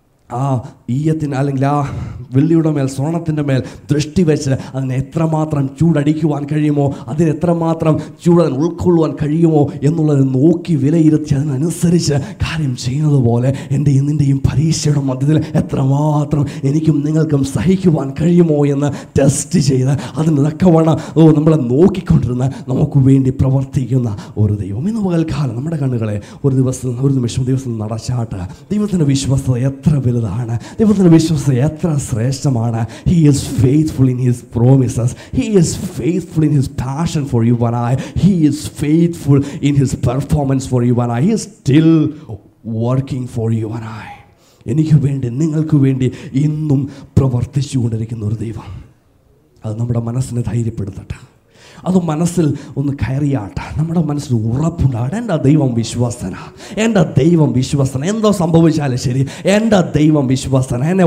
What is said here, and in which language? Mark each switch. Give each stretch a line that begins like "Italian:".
Malayalam: ആ ഈയത്തിന് അല്ലെങ്കിൽ ആ വെള്ളിയുടെ മേൽ, സ്വർണത്തിൻ്റെ മേൽ ദൃഷ്ടി വെച്ച് അതിനെ എത്രമാത്രം ചൂടടിക്കുവാൻ കഴിയുമോ, അതിനെത്രമാത്രം ചൂടതിന് ഉൾക്കൊള്ളുവാൻ കഴിയുമോ എന്നുള്ളത് നോക്കി വിലയിരുത്തി അതിനനുസരിച്ച് കാര്യം ചെയ്യുന്നത് പോലെ എൻ്റെയും നിൻ്റെയും പരീക്ഷയുടെ മധ്യത്തിൽ എത്രമാത്രം എനിക്കും നിങ്ങൾക്കും സഹിക്കുവാൻ കഴിയുമോ എന്ന് ടെസ്റ്റ് ചെയ്ത് അതിന് തക്കവണ്ണം നമ്മളെ നോക്കിക്കൊണ്ടിരുന്ന് നമുക്ക് വേണ്ടി പ്രവർത്തിക്കുന്ന ഒരു ദൈവം. ഇന്ന് പകൽക്കാലം നമ്മുടെ കണ്ണുകളെ ഒരു നിമിഷം നടച്ചാട്ട് ദൈവത്തിൻ്റെ വിശ്വസ്തത എത്ര വലുതാണ്, ദൈവത്തിൻ്റെ വിശ്വസ്തത എത്ര ശ്രേഷ്ഠമാണ്.
English: He is faithful in his promises. He is faithful in his passion for you and I. He is faithful in his performance for you and I. He is still working for you and I.
Malayalam: എനിക്ക് വേണ്ടി നിങ്ങൾക്ക് വേണ്ടി ഇന്നും പ്രവർത്തിച്ചു കൊണ്ടിരിക്കുന്ന ഒരു ദൈവം. അത് നമ്മുടെ മനസ്സിനെ ധൈര്യപ്പെടുത്തട്ടെ, അത് മനസ്സിൽ ഒന്ന് കയറിയാട്ടെ, നമ്മുടെ മനസ്സിൽ ഉറപ്പുണ്ടാകട്ടെ. എൻ്റെ ദൈവം വിശ്വസ്തനാണ്, എൻ്റെ ദൈവം വിശ്വസ്തനാണ്. എന്തോ സംഭവിച്ചാലും ശരി, എൻ്റെ ദൈവം വിശ്വസ്തനാണ്.